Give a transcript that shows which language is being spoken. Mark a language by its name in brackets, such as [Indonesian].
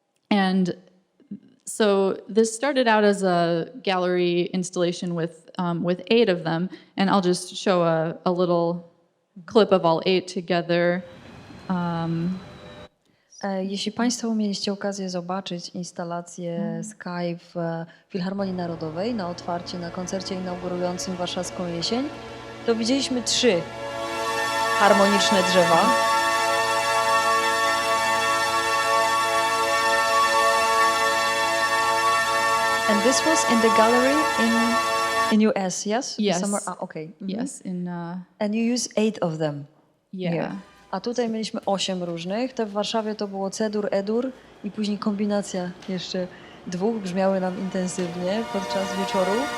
[English] And so this started out as a gallery installation with 8 of them, and I'll just show a little clip of all 8 together. [Polish] Jeśli Państwo mieliście okazję zobaczyć instalację Sky w Filharmonii Narodowej na otwarcie, na koncercie inaugurującym warszawską Jesień, to widzieliśmy 3 harmoniczne drzewa. [English] And this was in the gallery in US, yes? Yes. Somewhere, okay. Yes, And you use 8 of them. yeah. Here. [Polish] A tutaj mieliśmy 8 różnych. Te w Warszawie to było C-dur, E-dur i później kombinacja jeszcze 2 brzmiały nam intensywnie podczas wieczoru.